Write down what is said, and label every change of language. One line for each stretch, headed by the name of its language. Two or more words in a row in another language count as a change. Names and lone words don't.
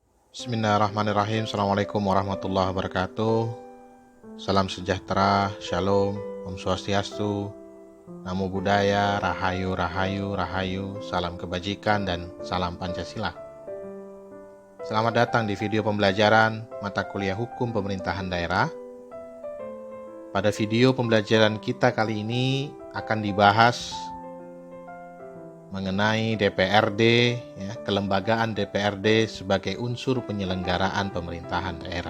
Arabic: بسم الله الرحمن الرحيم. السلام عليكم ورحمة الله وبركاته.
Indonesian: Salam sejahtera, shalom,
Sanskrit: om swastiastu,
Pali: namo buddhaya,
Indonesian: rahayu, rahayu, rahayu, salam kebajikan, dan salam Pancasila. Selamat datang di video pembelajaran mata kuliah hukum pemerintahan daerah. Pada video pembelajaran kita kali ini akan dibahas mengenai DPRD, kelembagaan DPRD sebagai unsur penyelenggaraan pemerintahan daerah.